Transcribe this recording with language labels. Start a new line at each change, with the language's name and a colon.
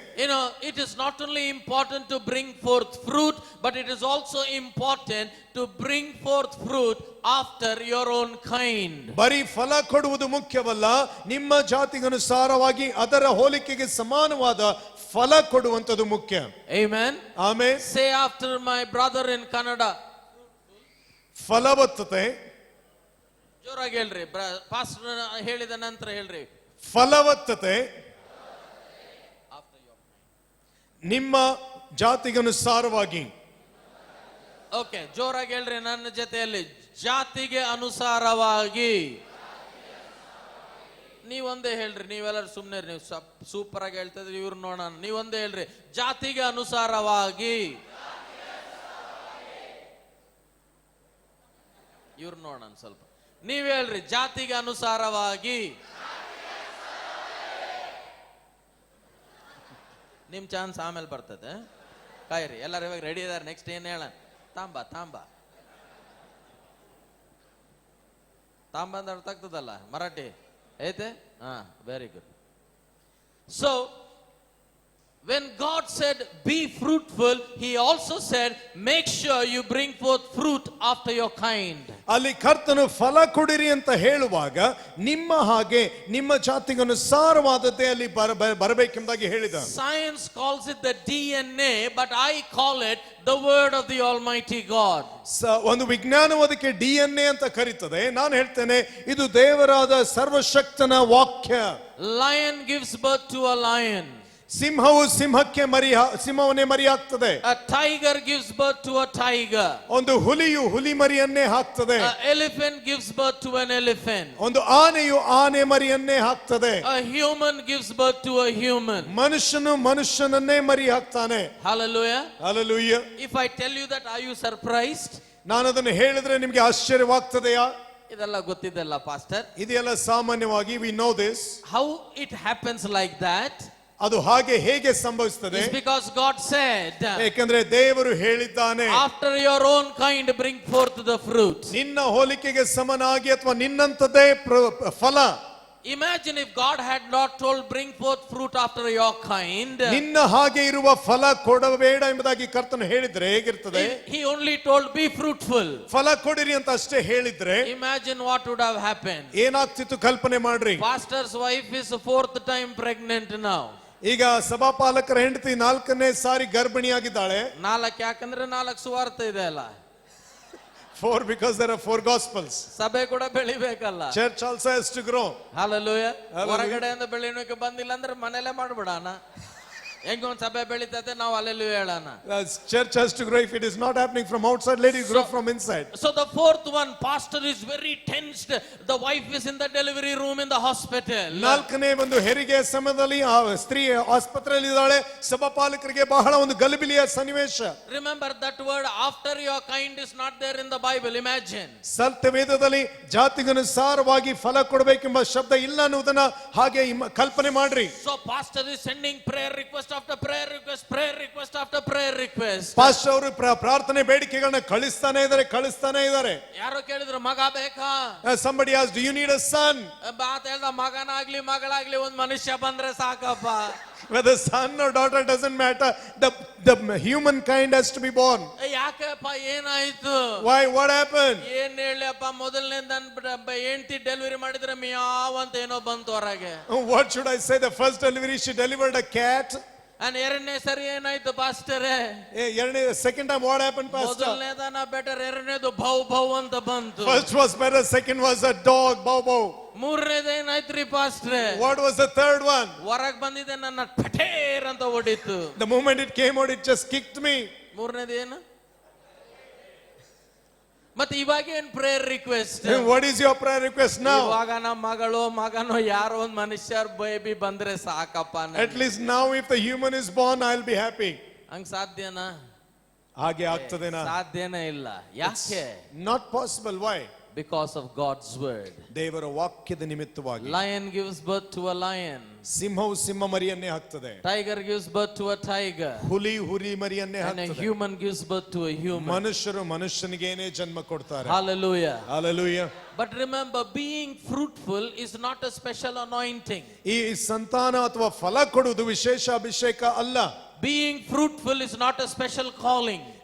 English: You know, it is not only important to bring forth fruit, but it is also important to bring forth fruit after your own kind.
Kannada: ಬರೀ ಫಲ ಕೊಡುವುದು ಮುಖ್ಯವಲ್ಲ, ನಿಮ್ಮ ಜಾತಿಗನುಸಾರವಾಗಿ ಅದರ ಹೋಲಿಕೆಗೆ ಸಮಾನವಾದ ಫಲ ಕೊಡುವಂತದ್ದು ಮುಖ್ಯ.
English: Amen.
Kannada: ಆಮೇಲೆ
English: Say after my brother in Kannada.
Kannada: ಫಲವತ್ತತೆ. ಜೋರಾಗಿ ಹೇಳ್ರಿ, ಪಾಸ್ಟರ್ ಹೇಳಿದ ನಂತರ ಹೇಳ್ರಿ. ಫಲವತ್ತತೆ ನಿಮ್ಮ ಜಾತಿಗನುಸಾರವಾಗಿ. ಓಕೆ, ಜೋರಾಗಿ ಹೇಳ್ರಿ ನನ್ನ ಜೊತೆಯಲ್ಲಿ, ಜಾತಿಗೆ ಅನುಸಾರವಾಗಿ. ನೀವೊಂದೇ ಹೇಳ್ರಿ, ನೀವೆಲ್ಲರೂ ಸುಮ್ಮನೆ, ನೀವು ಸೂಪರ್ ಆಗಿ ಹೇಳ್ತಾ ಇದ್ರಿ, ಇವ್ರು ನೋಡೋಣ. ನೀವೊಂದೇ ಹೇಳ್ರಿ, ಜಾತಿಗೆ ಅನುಸಾರವಾಗಿ. ಇವ್ರು ನೋಡೋಣ ಸ್ವಲ್ಪ. ನೀವ್ ಹೇಳ್ರಿ, ಜಾತಿಗೆ ಅನುಸಾರವಾಗಿ. ನಿಮ್ ಚಾನ್ಸ್ ಆಮೇಲೆ ಬರ್ತದೆ, ಕಾಯಿರಿ. ಎಲ್ಲರೂ ಇವಾಗ ರೆಡಿ ಇದಾರೆ. ನೆಕ್ಸ್ಟ್ ಏನ್ ಹೇಳ? ತಾಂಬ ತಾಂಬ ತಾಂಬ ಅಂತ ಅರ್ಥ ಆಗ್ತದಲ್ಲ ಮರಾಠಿ ಐತೆ?
English: ಹಾ, very good. So when God said be fruitful, he also said make sure you bring forth fruit after your kind.
Kannada: ಅಲ್ಲಿ ಕರ್ತನು ಫಲ ಕೊಡಿರಿ ಅಂತ ಹೇಳುವಾಗ ನಿಮ್ಮ ಹಾಗೆ ನಿಮ್ಮ ಜಾತಿಗನುಸಾರವಾದದ್ದೇ ಅಲ್ಲಿ ಬರಬೇಕೆಂಬುದಾಗಿ ಹೇಳಿದ.
English: Science calls it the DNA, but I call it the word of the Almighty God.
Kannada: ಒಂದು ವಿಜ್ಞಾನವು ಅದಕ್ಕೆ DNA ಅಂತ ಕರೀತದೆ. ನಾನು ಹೇಳ್ತೇನೆ ಇದು ದೇವರಾದ ಸರ್ವಶಕ್ತನ ವಾಕ್ಯ.
English: Lion gives birth to a lion.
Kannada: ಸಿಂಹವು ಸಿಂಹಕ್ಕೆ ಸಿಂಹವನ್ನೇ ಮರಿ ಹಾಕ್ತದೆ.
English: A tiger gives birth to a tiger.
Kannada: ಒಂದು ಹುಲಿಯು ಹುಲಿ ಮರಿಯನ್ನೇ ಹಾಕ್ತದೆ.
English: An elephant gives birth to an elephant.
Kannada: ಒಂದು ಆನೆಯು ಆನೆ ಮರಿಯನ್ನೇ ಹಾಕ್ತದೆ.
English: A human gives birth to a human.
Kannada: ಮನುಷ್ಯನು ಮನುಷ್ಯನನ್ನೇ ಮರಿ ಹಾಕ್ತಾನೆ.
English: Hallelujah. Hallelujah. If I tell you that, are you surprised?
Kannada: ನಾನು ಅದನ್ನು ಹೇಳಿದ್ರೆ ನಿಮಗೆ ಆಶ್ಚರ್ಯವಾಗ್ತದೆಯಾ? ಇದೆಲ್ಲ ಗೊತ್ತಿದೆಲ್ಲ ಪಾಸ್ಟರ್. ಇದೆಲ್ಲ ಸಾಮಾನ್ಯವಾಗಿ
English: we know this. How it happens like that?
Kannada: ಅದು ಹಾಗೆ ಹೇಗೆ ಸಂಭವಿಸುತ್ತದೆ?
English: It's because God said,
Kannada: ಏಕೆಂದ್ರೆ ದೇವರು ಹೇಳಿದ್ದಾನೆ,
English: after your own kind bring forth the fruit.
Kannada: ನಿನ್ನ ಹೋಲಿಕೆಗೆ ಸಮನಾಗಿ ಅಥವಾ ನಿನ್ನಂತದೇ ಫಲ.
English: Imagine if God had not told bring forth fruit after your kind.
Kannada: ನಿನ್ನ ಹಾಗೆ ಇರುವ ಫಲ ಕೊಡಬೇಡ ಎಂಬುದಾಗಿ ಕರ್ತನು ಹೇಳಿದ್ರೆ ಹೇಗಿರ್ತದೆ?
English: He only told be fruitful.
Kannada: ಫಲ ಕೊಡಿರಿ ಅಂತ ಅಷ್ಟೇ ಹೇಳಿದ್ರೆ
English: Imagine what would have happened.
Kannada: ಏನಾಗ್ತಿತ್ತು ಕಲ್ಪನೆ ಮಾಡ್ರಿ.
English: Pastor's wife is 4th time pregnant now.
Kannada: ಈಗ ಸಭಾಪಾಲಕರ ಹೆಂಡತಿ 4ನೇ ಸಾರಿ ಗರ್ಭಿಣಿಯಾಗಿದ್ದಾಳೆ. 4 ಯಾಕಂದ್ರೆ 4 ಸುವಾರ್ಥ ಇದೆ ಅಲ್ಲ.
English: 4 because there are 4 gospels.
Kannada: ಸಭೆ ಕೂಡ ಬೆಳಿಬೇಕಲ್ಲ.
English: Church also has to grow. Hallelujah.
Kannada: ಹೊರಗಡೆಯಿಂದ ಬೆಳಿಯೋಕೆ ಬಂದಿಲ್ಲ ಅಂದ್ರೆ ಮನೆಯಲ್ಲೇ ಮಾಡ್ಬಿಡೋಣ. ಹೆಂಗ ಒಂದ್ ಸಭೆ ಬೆಳಿತೈತೆ ನಾವು ಅಲ್ಲೆಲ್ಲೂ ಹೇಳೋಣ.
English: Church has to grow. If it is not happening from outside, let it grow from inside. So the 4th one, pastor is very tensed. The wife is in the delivery room in the hospital.
Kannada: 4ನೇ ಒಂದು ಹೆರಿಗೆ ಸಮಯದಲ್ಲಿ ಆ ಸ್ತ್ರೀ ಆಸ್ಪತ್ರೆಯಲ್ಲಿ ಇದ್ದಾಳೆ. ಸಭಾಪಾಲಕರಿಗೆ ಬಹಳ ಒಂದು ಗಲಿಬಿಲಿಯ ಸನ್ನಿವೇಶ.
English: Remember that word after your kind is not there in the Bible. Imagine.
Kannada: ಸತ್ಯವೇದದಲ್ಲಿ ಜಾತಿಗನುಸಾರವಾಗಿ ಫಲ ಕೊಡಬೇಕೆಂಬ ಶಬ್ದ ಇಲ್ಲ ಅನ್ನುವುದನ್ನ ಹಾಗೆ ಕಲ್ಪನೆ ಮಾಡ್ರಿ.
English: So pastor is sending prayer request after prayer request, prayer request after prayer request.
Kannada: Pastor ಅವರು ಪ್ರಾರ್ಥನೆ ಬೇಡಿಕೆಗಳನ್ನ ಕಳಿಸ್ತಾನೆ ಇದ್ದಾರೆ. ಯಾರೋ ಕೇಳಿದ್ರು ಮಗ ಬೇಕಾ?
English: Somebody asked, do you need a son?
Kannada: ಮಾತು ಹೇಳ್ದ, ಮಗನಾಗ್ಲಿ ಮಗಳಾಗ್ಲಿ ಒಂದ್ ಮನುಷ್ಯ ಬಂದ್ರೆ ಸಾಕಪ್ಪ.
English: Whether son or daughter doesn't matter. The humankind has to be born.
Kannada: ಯಾಕಪ್ಪ ಏನಾಯ್ತು?
English: Why? What happened?
Kannada: ಏನ್ ಹೇಳಪ್ಪ, ಮೊದಲನೇ ಹೆಂಡತಿ ಡೆಲಿವರಿ ಮಾಡಿದ್ರೆ ಮಿಯಾವ್ ಅಂತ ಏನೋ ಬಂತು ಹೊರಗೆ.
English: What should I say? The first delivery she delivered a cat.
Kannada: ಎರಡನೇ ಸರಿ ಏನಾಯ್ತು ಪಾಸ್ಟರೇ?
English: Second time what happened, pastor?
Kannada: ಮೊದಲನೇದನ better, ಎರಡನೇದು ಭೌ ಭೌ ಅಂತ ಬಂತು.
English: First was better, second was a dog, bow bow.
Kannada: ಮೂರನೇದು ಏನಾಯ್ತ್ರಿ ಪಾಸ್ಟ್ರೆ?
English: What was the third one?
Kannada: ಹೊರಗ್ ಬಂದಿದೆ, ನನ್ನ ಪಟೇರ್ ಅಂತ ಹೊಡಿತು.
English: The moment it came out, it just kicked me.
Kannada: ಮೂರನೇದು ಏನು? ಮತ್ತೆ ಇವಾಗ ಏನ್ prayer request?
English: What is your prayer request now?
Kannada: ಇವಾಗ ನಮ್ಮ ಮಗನೋ ಯಾರೋ ಒಂದ್ ಮನುಷ್ಯರ್ ಬೇಬಿ ಬಂದ್ರೆ ಸಾಕಪ್ಪ.
English: At least now if the human is born, I'll be happy.
Kannada: ಹಂಗ ಸಾಧ್ಯನಾ? ಹಾಗೆ ಆಗ್ತದೇನಾ? ಸಾಧ್ಯನೇ ಇಲ್ಲ. ಯಾಕೆ?
English: Not possible. Why? Because of God's word.
Kannada: ದೇವರ ವಾಕ್ಯದ ನಿಮಿತ್ತವಾಗಿ.
English: Lion gives birth to a lion.
Kannada: ಸಿಂಹವು ಸಿಂಹ ಮರಿಯನ್ನೇ ಹಾಕ್ತದೆ.
English: Tiger gives birth to a tiger.
Kannada: ಹುಲಿ ಹುಲಿ ಮರಿಯನ್ನೇ
English: And a
Kannada: ಹಾಕ್ತದೆ.
English: human gives birth to a human.
Kannada: ಮನುಷ್ಯರು ಮನುಷ್ಯನಿಗೇನೆ ಜನ್ಮ ಕೊಡ್ತಾರೆ.
English: Hallelujah. Hallelujah. But remember, being fruitful is not a special anointing.
Kannada: ಈ ಸಂತಾನ ಅಥವಾ ಫಲ ಕೊಡುವುದು ವಿಶೇಷ ಅಭಿಷೇಕ ಅಲ್ಲ.
English: Being fruitful is not a special calling.